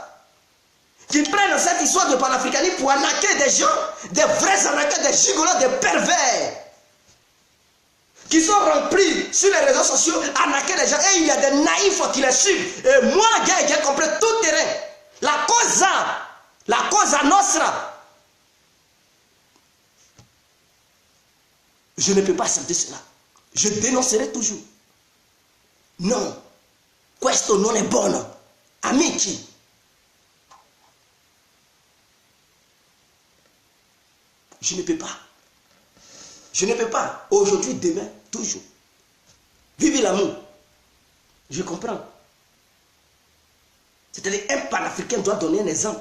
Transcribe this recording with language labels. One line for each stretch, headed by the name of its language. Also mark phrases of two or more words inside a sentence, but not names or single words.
French: Qui prennent cette histoire de panafricanisme pour arnaquer des gens, des vrais arnaqueurs, des gigolos, des pervers. Qui sont remplis sur les réseaux sociaux, arnaquer les gens. Et il y a des naïfs qui les suivent. Et moi, j'ai compris tout terrain.
Italian: La causa nostra.
French: Je ne peux pas accepter cela. Je dénoncerai toujours.
Italian: Non. Questo non è buono. Amici.
French: Je ne peux pas. Je ne peux pas. Aujourd'hui, demain, toujours. Vivez l'amour. Je comprends. C'est-à-dire, un panafricain doit donner un exemple.